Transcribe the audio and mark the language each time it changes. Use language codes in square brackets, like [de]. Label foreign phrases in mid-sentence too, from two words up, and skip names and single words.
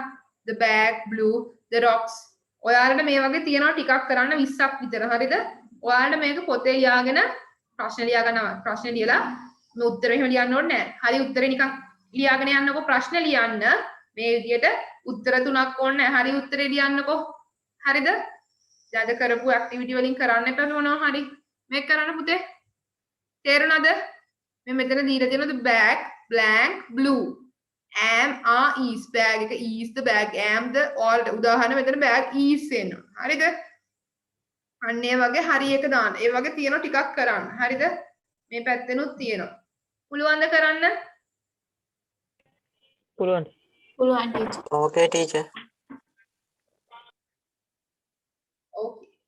[en] the bag, blue, the rocks. [si] ඔයාලට මේ වගේ තියෙනවා ටිකක් කරන්න 20ක් විතර. හරිද? ඔයාලට මේක පොතේ ලියාගෙන ප්‍රශ්න ලියා ගන්නවා. ප්‍රශ්න ලියලා මේ උත්තර එහෙම ලියන්න ඕනේ නැහැ. හරි උත්තරේ නිකන් ලියාගෙන යන්නකෝ ප්‍රශ්න ලියන්න. මේ විදියට උත්තර තුනක් ඕනේ නැහැ. හරි උත්තරේ ලියන්නකෝ. හරිද? දැන් කරපු ඇක්ටිවිටි වලින් කරන්න එපා මොනවා හරි. මේක කරන්න පුතේ. තේරුණාද? මේ මෙතන දීලා තියෙනවා [en] the bag, blank, blue. am, are, is. bag එක is the bag, am the all. [si] උදාහරණ මෙතන [en] bag is [si] එනවා. හරිද? අන්න ඒ වගේ හරි එක දාන්න. ඒ වගේ තියෙනවා ටිකක් කරන්න. හරිද? මේ පැත්තෙනුත් තියෙනවා. පුළුවන්ද කරන්න? පුළුවන්. පුළුවන් teacher. [en] okay teacher. okay.